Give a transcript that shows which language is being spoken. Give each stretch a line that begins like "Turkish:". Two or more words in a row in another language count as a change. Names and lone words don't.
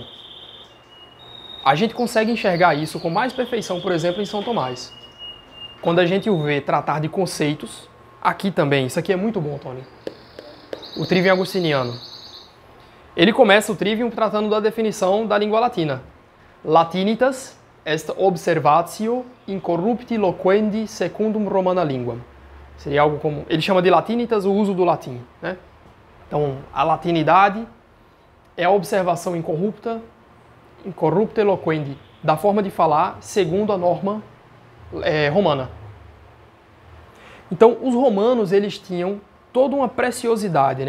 Portuguese: A gente consegue enxergar isso com mais perfeição, por exemplo, em São Tomás. Quando a gente o vê tratar de conceitos, aqui também, isso aqui é muito bom, Tony. O Trivium Agostiniano. Ele começa o Trivium tratando da definição da língua latina.
Latin: Latinitas est observatio incorrupti loquendi secundum romana linguam.
Portuguese: Seria algo como... Ele chama de latinitas o uso do latim, né? Então, a latinidade é a observação incorrupta eloquendi, da forma de falar segundo a norma romana. Então, os romanos, eles tinham toda uma preciosidade, né?